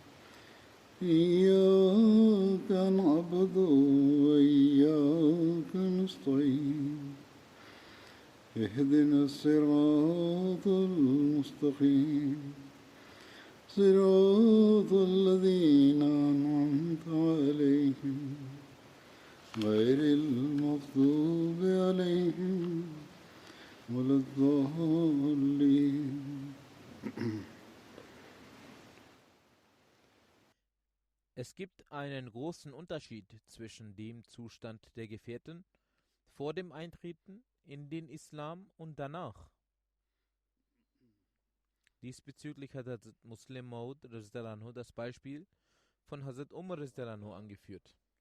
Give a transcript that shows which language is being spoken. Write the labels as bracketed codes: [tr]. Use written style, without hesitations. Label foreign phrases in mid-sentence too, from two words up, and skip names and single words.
[ar] إياك نعبد وإياك نستعين اهدنا الصراط المستقيم صراط الذين أنعمت عليهم غير المغضوب عليهم ولا الضالين. [de] Es gibt einen großen Unterschied zwischen dem Zustand der Gefährten vor dem Eintreten in den Islam und danach. Diesbezüglich hat Hazrat Muslim Maud das Beispiel von Hazrat Umar angeführt.